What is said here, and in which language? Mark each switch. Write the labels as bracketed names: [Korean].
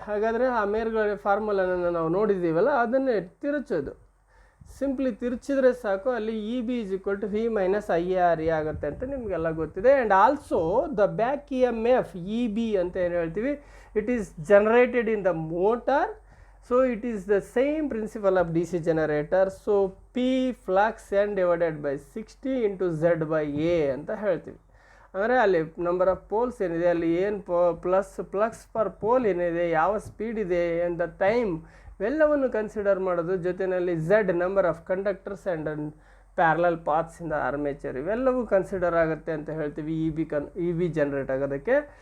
[Kannada] ಹಾಗಾದರೆ ಆ ಮೇಲ್ಗಡೆ ಫಾರ್ಮುಲಾನ ನಾವು ನೋಡಿದ್ದೀವಲ್ಲ ಅದನ್ನೇ ತಿರುಚೋದು, ಸಿಂಪ್ಲಿ ತಿರುಚಿದ್ರೆ ಸಾಕು, ಅಲ್ಲಿ E B is equal to V minus I A R A ಆಗುತ್ತೆ ಅಂತ ನಿಮಗೆಲ್ಲ ಗೊತ್ತಿದೆ. [English] and also the back E M F E B [Kannada] ಅಂತ ಏನು ಹೇಳ್ತೀವಿ, [English] It is generated in the motor. So it is the same principle of DC generator. So P flux n divided by 60 into Z by A [Kannada] ಅಂತ ಹೇಳ್ತೀವಿ. ಅಂದರೆ ಅಲ್ಲಿ number of poles ಏನಿದೆ, ಅಲ್ಲಿ ಏನು ಫ್ಲಕ್ಸ್ ಪರ್ ಪೋಲ್ ಏನಿದೆ, ಯಾವ speed ಇದೆ ಆ್ಯಂಡ್ ದ ಟೈಮ್, ಇವೆಲ್ಲವನ್ನು ಕನ್ಸಿಡರ್ ಮಾಡೋದು. ಜೊತೆಯಲ್ಲಿ Z number of conductors and [English] parallel paths in the armature, [Kannada] ಇವೆಲ್ಲವೂ ಕನ್ಸಿಡರ್ ಆಗುತ್ತೆ ಅಂತ ಹೇಳ್ತೀವಿ ಇ ಬಿ ಜನರೇಟ್ ಆಗೋದಕ್ಕೆ.